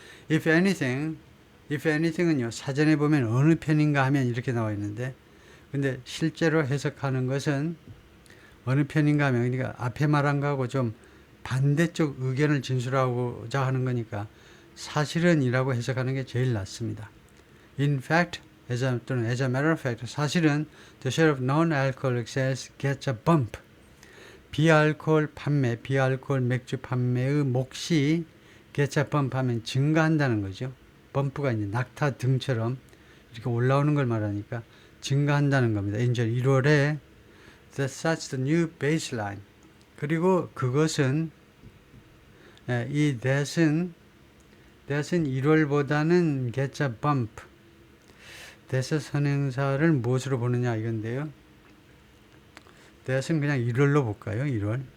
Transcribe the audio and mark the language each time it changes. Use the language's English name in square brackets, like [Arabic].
[English] If anything [Korean] 은요 사전에 보면 어느 편인가 하면 이렇게 나와 있는데 근데 실제로 해석하는 것은 어느 편인가 하면 그러니까 앞에 말한 거하고 좀 반대쪽 의견을 진술하고자 하는 거니까 사실은 이라고 해석하는 게 제일 낫습니다. [English] In fact, as a matter of fact, [Korean] 사실은 [English] the share of non-alcoholic sales gets a bump. [Korean] 비알코올 맥주 판매의 몫이 [English] gets a bump [Korean] 하면 증가한다는 거죠. 범프가 이제 낙타 등처럼 이렇게 올라오는 걸 말하니까 증가한다는 겁니다. 이제 1월에 [English] that sets the new baseline. [Korean] 그리고 그것은 [English] 이 that은 1월보다는 gets a bump. [Korean] that의 선행사를 무엇으로 보느냐 이건데요. that은 그냥 1월로 볼까요? 1월.